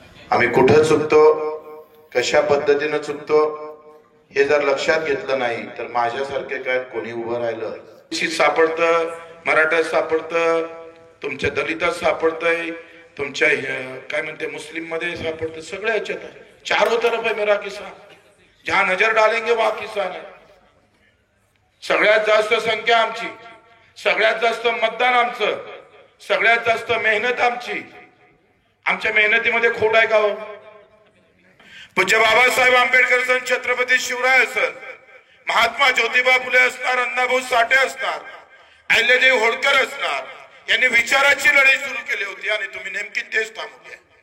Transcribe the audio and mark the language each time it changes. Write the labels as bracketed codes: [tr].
[mr] आम्ही कुठं चुकतो, कशा पद्धतीनं चुकतो, हे जर लक्षात घेतलं नाही तर माझ्यासारखे काय कोणी उभं राहिलं, सापडतं, मराठा सापडतं, तुमच्या दलितात सापडतंय, तुमच्या काय म्हणते मुस्लिम मध्ये सापडतं, सगळ्या याच्यात आहे. [hi] चारों तरफ है मेरा किसान, जहां नजर डालेंगे वहां किसान है. [mr] सगळ्यात जास्त संख्या आमची, सगळ्यात जास्त मतदान आमचं, सगळ्यात जास्त मेहनत आमची. आमच्या मेहनतीमध्ये खोट आहे का हो? पूज्य बाबासाहेब आंबेडकर सन, छत्रपती शिवराय असन, महात्मा ज्योतिबा फुले असणार, अण्णाभाऊ साठे असणार, अहिल्यादेवी होळकर असणार, यांनी विचाराची लढाई सुरू केली होती, आणि तुम्ही नेमकी तेच थांबवली.